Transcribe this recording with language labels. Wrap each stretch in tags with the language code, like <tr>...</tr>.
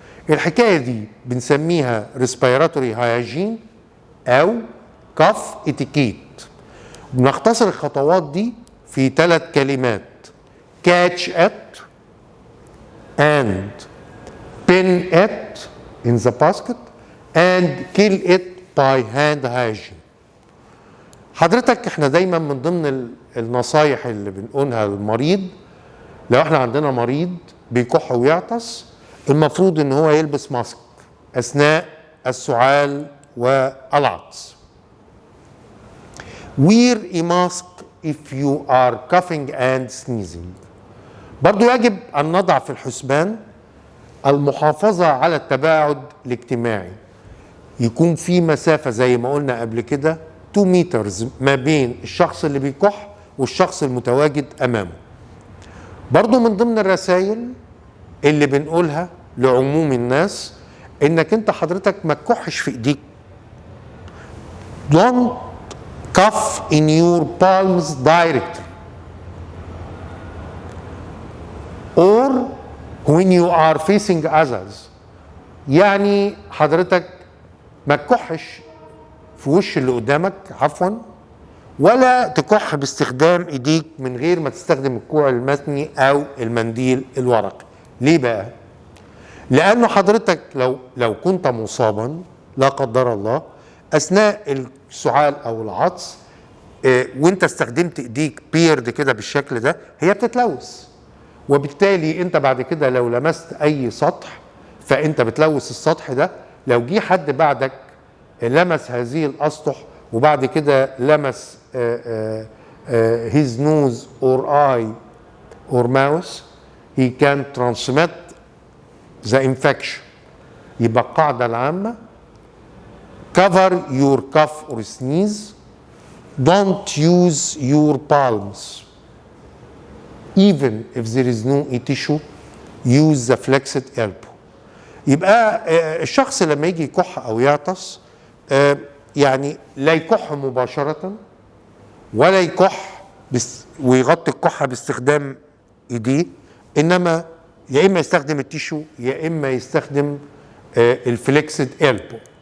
<ar>الحكايه دي بنسميها ريسبيراتوري هايجين او كاف اتيكيت. بنختصر الخطوات دي في 3 كلمات:</ar> <en>catch it and pin it in the basket and kill it by hand hygiene.</en> <ar>حضرتك احنا دايما من ضمن النصايح اللي بنقولها للمريض، لو احنا عندنا مريض بيكح ويعطس المفروض ان هو يلبس ماسك اثناء السعال والعطس.</ar> <en>Wear a mask if you are coughing and sneezing.</en> <ar>برضو يجب أن نضع في الحسبان المحافظة على التباعد الاجتماعي، يكون في مسافة زي ما قلنا قبل كده 2 مترز ما بين الشخص اللي بيكح والشخص المتواجد أمامه. برضو من ضمن الرسائل اللي بنقولها لعموم الناس إنك أنت حضرتك ما تكحش في إيديك.</ar> <en>Don't cough in your palms directly or when you are facing others.</en> <ar>يعني حضرتك ما تكحش في وش اللي قدامك عفوا، ولا تكح باستخدام ايديك من غير ما تستخدم الكوع المثني او المنديل الورقي. ليه بقى؟ لانه حضرتك لو كنت مصابا لا قدر الله اثناء السعال او العطس وانت استخدمت ايديك بيرد كده بالشكل ده، هي بتتلوث، وبالتالي انت بعد كده لو لمست اي سطح فانت بتلوث السطح ده. لو جه حد بعدك لمس هذه الاسطح وبعد كده لمس</ar> <en>his nose or eye or mouth, he can transmit the infection.</en> <ar>يبقى القاعدة العامة</ar> <en>cover your cough or sneeze, don't use your palms. Even if there is no tissue, use the flexed elbow.</en> <ar>يبقى الشخص لما يجي يكح او يعطس يعني لا يكح مباشرة ولا يكح ويغطي الكحة باستخدام ايديه، انما يا اما يستخدم التيشو يا اما يستخدم الفليكسد البو.</ar>